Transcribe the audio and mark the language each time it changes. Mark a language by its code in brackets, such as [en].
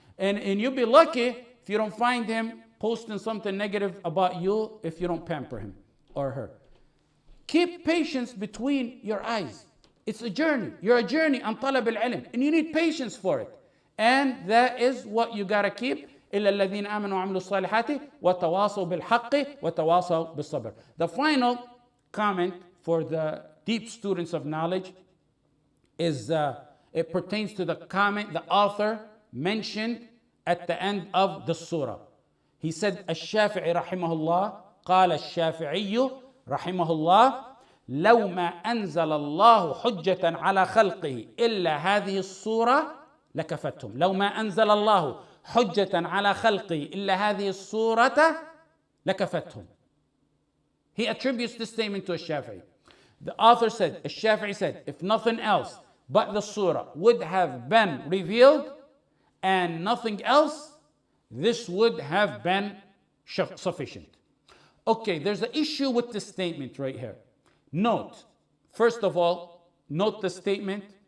[en] And you'll be lucky if you don't find him posting something negative about you if you don't pamper him or her. Keep patience between your eyes. It's a journey. You're a journey on talab al-ilm, and you need patience for it. And that is what you gotta keep. [ar] إلا الذين آمنوا وعملوا الصالحات وتواصوا بالحق وتواصوا بالصبر. [en] The final comment for the deep students of knowledge is it pertains to the comment the author mentioned at the end of the surah. He said, [ar] الشافعي رحمه الله قال الشافعي رحمه الله لو ما أنزل الله حجة على خلقه إلا هذه الصورة لكفتهم. لو ما أنزل الله حجة على خلقه إلا هذه الصورة لكفتهم. [en] He attributes this statement to الشافعي. The author said, الشافعي said, if nothing else but the surah would have been revealed and nothing else, this would have been sufficient. Okay, there's an issue with this statement right here. Note, first of all, note the statement.